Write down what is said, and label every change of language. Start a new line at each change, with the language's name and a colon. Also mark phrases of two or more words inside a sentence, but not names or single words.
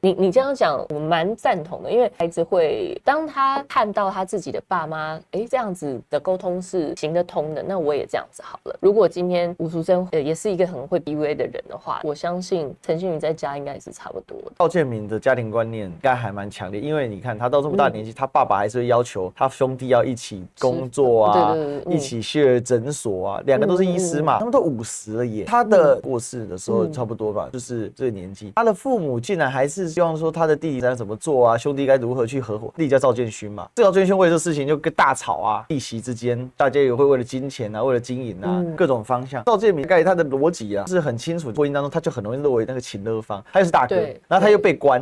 Chinese: 你這樣講，我蠻贊同的，因為孩子會當他看到他自己的爸媽，這樣子的溝通是行得通的，那我也這樣子好了。如果今天吳淑珍也是一個很會 PUA 的人的話，我相信陳信宇在家應該也是差不多的。趙建明的家庭觀念應該還蠻強烈，因為你看他到這麼大年紀，他爸爸還是會要求他兄弟要一起工作啊，一起 share 診所啊，兩個都是醫師嘛，他們都50了耶。他的過世的時候差不多吧，就是這個年紀，他的父母竟然還是希望說他的弟弟該怎麼做啊，兄弟該如何去合夥。弟弟叫趙建勳嘛，這趙建勳為這事情就跟大吵啊，弟媳之間大家也會為了金錢啊，為了經營啊，各種方向。趙建明概他的邏輯啊是很清楚，婚姻當中他就很容易認為那個情勒方，他又是大哥，然後他又被關。